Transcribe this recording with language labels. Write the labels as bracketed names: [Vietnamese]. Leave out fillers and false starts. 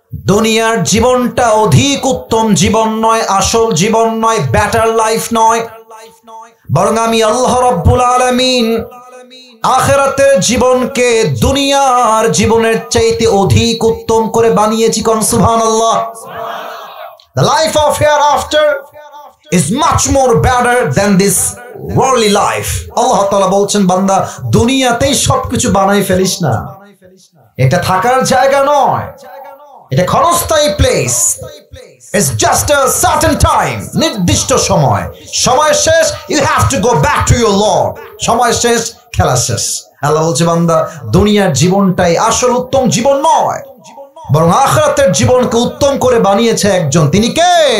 [Bangla] দুনিয়ার জীবনটা অধিক উত্তম জীবন নয়, আসল জীবন নয়, বেটার লাইফ নয়, বরং আমি আল্লাহ রাব্বুল আলামিন আখিরাতের জীবনকে দুনিয়ার জীবনের চাইতে অধিক উত্তম করে বানিয়েছি। কোন সুবহানাল্লাহ। [English] The life of hereafter is much more better than this worldly life. [Bangla] আল্লাহ তাআলা বলছেন, বান্দা দুনিয়াতেই সবকিছু বানাই ফেলিস না, এটা থাকার জায়গা নয়, এটা ক্ষণস্থায়ী place. [English] It's just a certain time, [Bangla] নির্দিষ্ট সময়, সময় শেষ, [English] you have to go back to your Lord. [Bangla] সময় শেষ, খেলা শেষ। আল্লাহ বলছে, বান্দা দুনিয়ার জীবনটাই আসল উত্তম জীবন নয়, বরং আখিরাতের জীবনকে উত্তম করে বানিয়েছে একজন। তিনি কে?